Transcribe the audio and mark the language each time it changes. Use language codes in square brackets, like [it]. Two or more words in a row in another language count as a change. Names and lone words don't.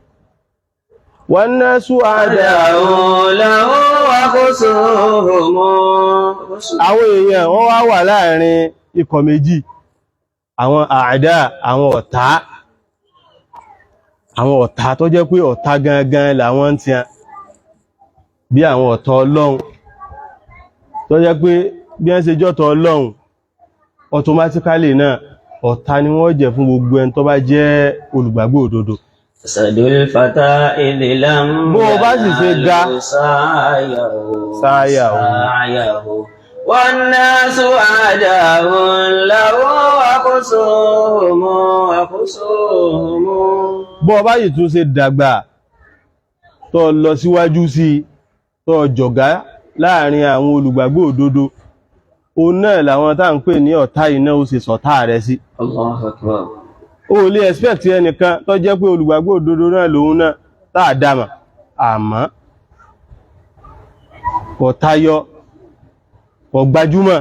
[yo] Wọ́n ná sú àwọn èèyàn wọ́n wá wà láàrin ikọ̀ méjì àwọn àdá àwọn ọ̀tá tó jẹ́ pé ọ̀tá gangan làwọn tí a bí àwọn ọ̀tá Ọlọ́run tó jẹ́ pé bí wọ́n ṣe jọ́tọ̀ Ọlọ́run automatically náà ọ̀tá ni wọ́n jẹ́ fún gbogbo ẹni tó bá jẹ́ olùgbàgbọ́ òdodo. [ar] أسد الفتى إذ لم [yo] bó o bá sì ṣe ga sáyàwó [ar] والناس أعداء له وخصوم. [yo] bó o bá yìí tún ṣe dàgbà tó lọ síwájú sí tó jọ̀gá láàrin àwọn olùgbàgbọ́ òdodo ó náà làwọn tá ń pè ní ọ̀tá iná ó ṣe sọ̀tá rẹ̀ sí. [ar] الله أكبر. [yo] ó lè expect ẹnìkan tó jẹ́ pé olùgbàgbọ́ òdodo náà lòun náà tá a dámà àmọ́ kò tayọ kò gbajúmọ̀